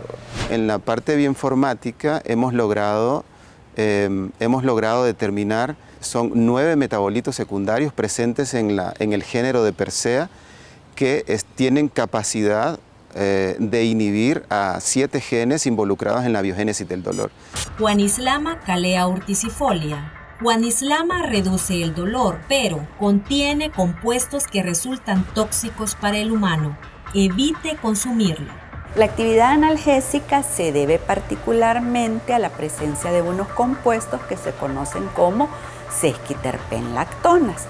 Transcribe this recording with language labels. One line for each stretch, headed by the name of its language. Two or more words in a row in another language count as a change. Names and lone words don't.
Spanish: En la parte bioinformática hemos logrado determinar, son 9 metabolitos secundarios presentes en el género de Persea que tienen capacidad de inhibir a 7 genes involucrados en la biogénesis del dolor. Juanislama Calea urticifolia. Juanislama reduce el dolor, pero contiene compuestos que resultan tóxicos para el humano. Evite consumirlo. La actividad analgésica se debe particularmente a la presencia de unos compuestos que se conocen como sesquiterpenlactonas.